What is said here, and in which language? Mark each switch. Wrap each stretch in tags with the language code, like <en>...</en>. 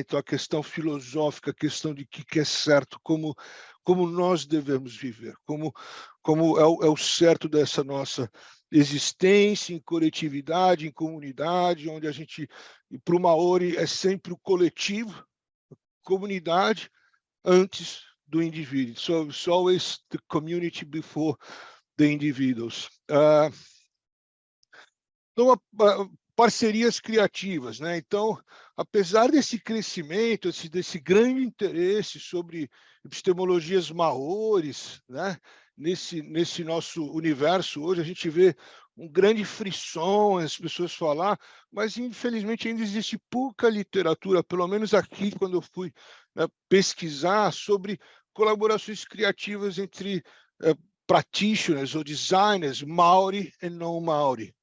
<pt>Então, a questão filosófica, a questão de que é certo, como nós devemos viver, como é o certo dessa nossa existência em coletividade, em comunidade, onde a gente, para o maori, é sempre o coletivo, comunidade, antes do indivíduo.</pt> <en>So it's always the community before the individuals.</en> <pt>Então, parcerias criativas, né? Então, apesar desse crescimento, desse grande interesse sobre epistemologias maoris, né? Nesse nosso universo hoje, a gente vê um grande frisson, as pessoas falar, mas infelizmente ainda existe pouca literatura, pelo menos aqui, quando eu fui, né, pesquisar sobre colaborações criativas entre practitioners ou designers Maori e não Maori.</pt>